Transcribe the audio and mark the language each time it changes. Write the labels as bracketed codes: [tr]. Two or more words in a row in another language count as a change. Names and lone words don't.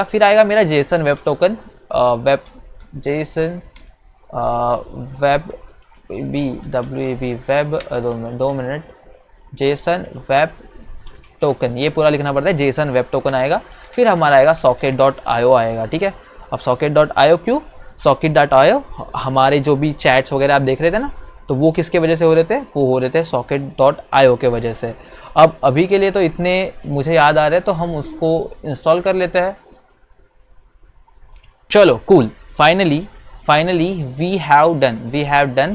[hi] फिर आएगा मेरा [en] JSON Web Token, JSON Web Web [hi] 2 मिनट, [en] JSON Web Token, [hi] ये पूरा लिखना पड़ता है, [en] JSON Web Token [hi] आएगा। फिर हमारा आएगा socket.io आएगा, ठीक है। अब socket.io क्यों, socket.io हमारे जो भी चैट्स वगैरह आप देख रहे थे ना, तो वो किसके वजह से हो रहे थे, वो हो रहे थे socket.io के वजह से। अब अभी के लिए तो इतने मुझे याद आ रहे हैं, तो हम उसको इंस्टॉल कर लेते हैं। [en] चलो cool, finally we have done.